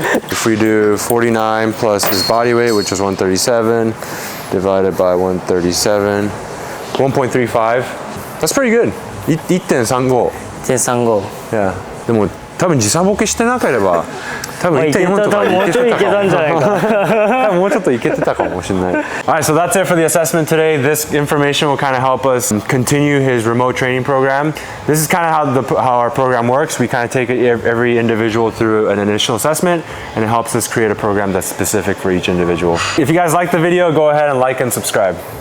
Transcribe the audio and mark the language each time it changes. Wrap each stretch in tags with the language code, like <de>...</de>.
<en>If we do 49 plus his body weight, which is 137, divided by 137, 1.35. That's pretty good. 1.35. 1.35。 Yeah.</en> <ja>でも多分時差ボケしてなければ多分 1.4 とかいけてたかも。多分もうちょっといけてたかもしれない。</ja> <en>Alright, so that's it for the assessment today. This information will kind of help us continue his remote training program. This is kind of how our program works. We kind of take every individual through an initial assessment, and it helps us create a program that's specific for each individual. If you guys like the video, go ahead and like and subscribe.</en>